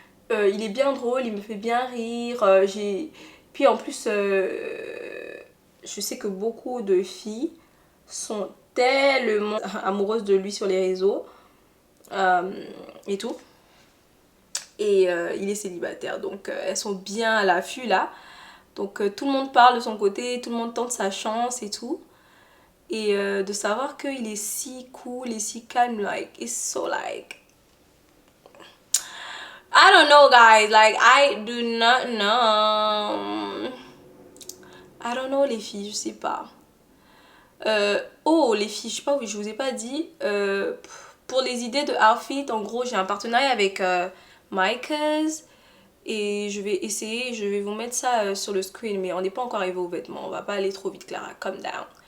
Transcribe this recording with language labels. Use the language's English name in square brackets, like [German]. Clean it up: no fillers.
[French] Il est bien drôle, il me fait bien rire, puis en plus je sais que beaucoup de filles sont tellement amoureuses de lui sur les réseaux et tout. Et il est célibataire, donc elles sont bien à l'affût là. Donc tout le monde parle de son côté, tout le monde tente sa chance et tout. Et de savoir qu'il est si cool et si calme, [English] like, it's so like... I don't know guys, like, I do not know. I don't know [French] les filles, je sais pas. Oh les filles, je sais pas, je vous ai pas dit. Pour les idées de outfit, en gros j'ai un partenariat avec Micah's. Et je vais essayer, je vais vous mettre ça sur le screen, mais on n'est pas encore arrivé aux vêtements, on va pas aller trop vite Clara, [English] calm down.